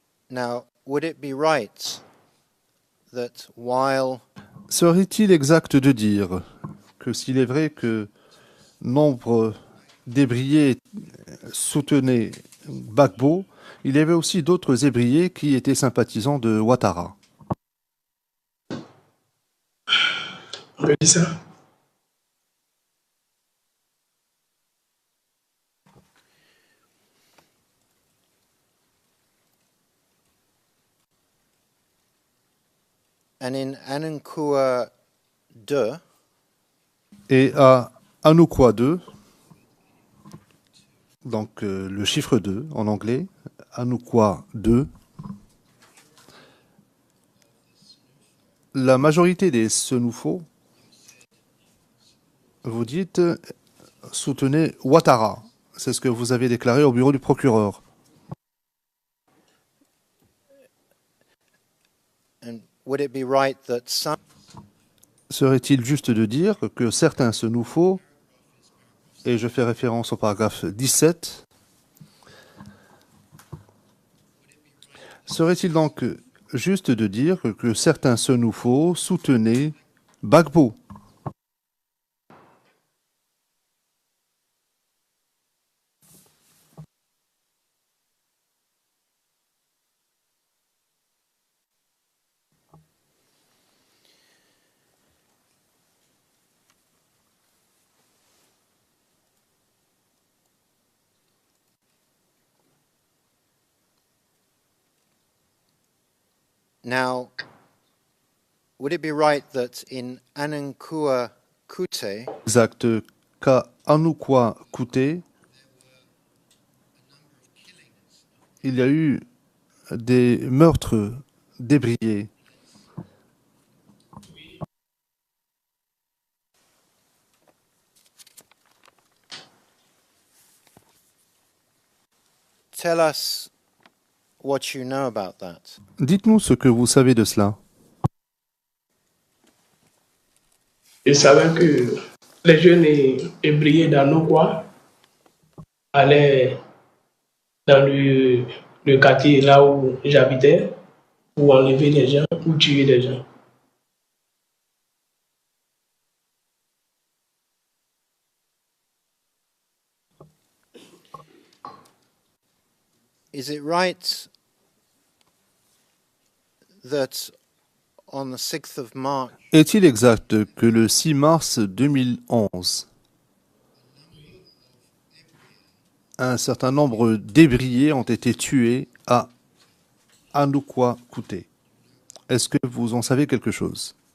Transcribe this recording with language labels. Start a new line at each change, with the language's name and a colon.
English: Now, would it be right that while
French: Serait-il exact de dire que s'il est vrai que nombre d'ébriés soutenaient Gbagbo, il y avait aussi d'autres ébriers qui étaient sympathisants de Ouattara. On peut dire ça.
English: And in Anankua 2,
French: Et à Anoukwa 2, donc le chiffre 2 en anglais, Anoukwa 2, la majorité des Senoufo, vous dites, soutenaient Ouattara. C'est ce que vous avez déclaré au bureau du procureur.
English: and would it be right that some
French: Serait-il juste de dire que certains Senoufo, et je fais référence au paragraphe 17, serait-il donc juste de dire que certains Senoufo soutenaient Gbagbo?
English: now would it be right that in Anankua Kute
French: Exact. Qu'à Anoukwa Kouté, il y a eu des meurtres d'ébriers.
English: tell us what you know about that?
French: Dites-nous ce que vous savez de cela. Je savais que les jeunes ébriers d'Anoukwa allaient dans le quartier là où j'habitais pour enlever les gens, pour tuer les gens.
English: Is it right that on the 6th of March
French: Est-il exact que le 6 mars 2011, un certain nombre d'ébriers ont été tués à Anoukwa Kouté? Est-ce que vous en savez quelque chose?